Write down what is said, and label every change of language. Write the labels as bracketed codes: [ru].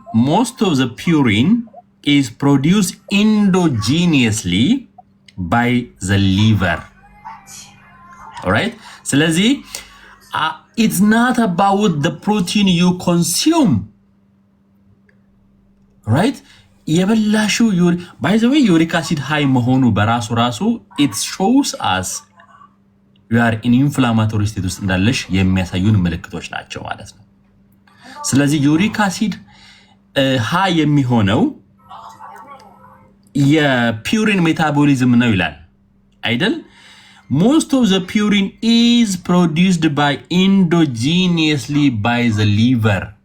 [en] Most of the purine is produced endogenously by the liver. All right? ስለዚህ it's not about the protein you consume. Right? [am] የበላሹ [en] by the way uric acid high [am] መሆኑ በራሱ [en] it shows us you are in inflammatory state [am] ውስጥ እንዳለሽ የሚያሳዩን ምልክቶች ናቸው ማለት ነው። ስለዚህ ዩሪክ አሲድ ሃይ የሚሆነው የፒውሪን ሜታቦሊዝም ነው ይላል አይደል? [en] Most of the purine is produced by endogenously by the liver.